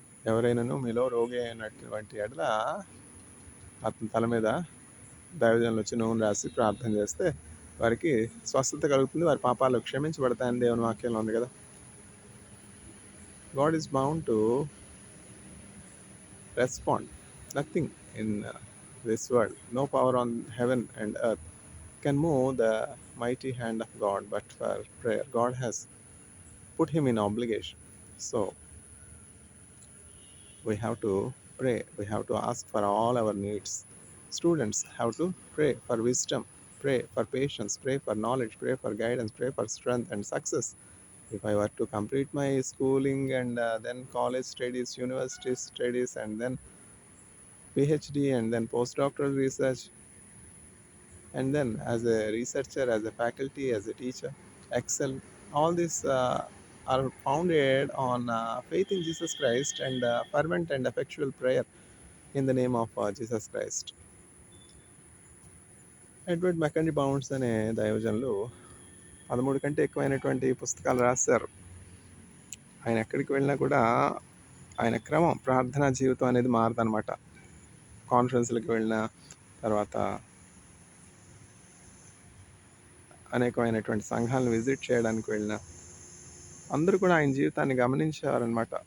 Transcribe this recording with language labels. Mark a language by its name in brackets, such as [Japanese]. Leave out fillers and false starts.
[Telugu] ఎవరైనాను మీలో రోగి అయినటువంటి ఎడల అతని తల మీద దైవజనులు వచ్చి నూనె రాసి ప్రార్థన చేస్తే వారికి స్వస్థత కలుగుతుంది, వారి పాపాలు క్షమించబడతాయని దేవుని వాక్యంలో ఉంది కదా. [English] God is bound to respond. Nothing in this world, no power on heaven and earth can move the mighty hand of God, but for prayer. God has put him in obligation. So we have to pray. We have to ask for all our needs. Students have to pray for wisdom, pray for patience, pray for knowledge, pray for guidance, pray for strength and success. If I were to complete my schooling and then college studies, university studies, and then PhD, and then postdoctoral research, and then as a researcher, as a faculty, as a teacher, excel. All these are founded on faith in Jesus Christ and fervent and effectual prayer in the name of Jesus Christ. [Telugu] Edward మెకండీ bounds అనే దైవజనులు 13 కంటే ఎక్కువైనటువంటి పుస్తకాలు రాశారు. ఆయన ఎక్కడికి వెళ్ళినా కూడా ఆయన క్రమం, ప్రార్థనా జీవితం అనేది మారదనమాట. కాన్ఫరెన్స్లకు వెళ్ళిన తర్వాత అనేకమైనటువంటి సంఘాలను విజిట్ చేయడానికి వెళ్ళిన అందరూ కూడా ఆయన జీవితాన్ని గమనించేవారనమాట.